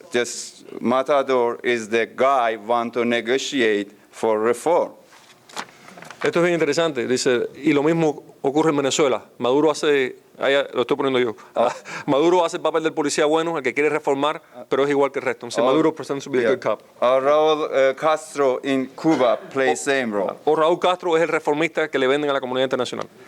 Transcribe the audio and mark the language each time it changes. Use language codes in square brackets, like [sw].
[en] Just Matador is the guy want to negotiate for reform. [es] Esto es bien interesante. Dice, y lo mismo ocurre en Venezuela. Maduro hace, lo estoy poniendo yo. Maduro hace el papel del policía bueno, el que quiere reformar, pero es igual que el resto. Entonces [en] Maduro pretends to be a good cop. Raúl Castro in Cuba plays same role. [es] O Raúl Castro es el reformista que le venden a la comunidad internacional.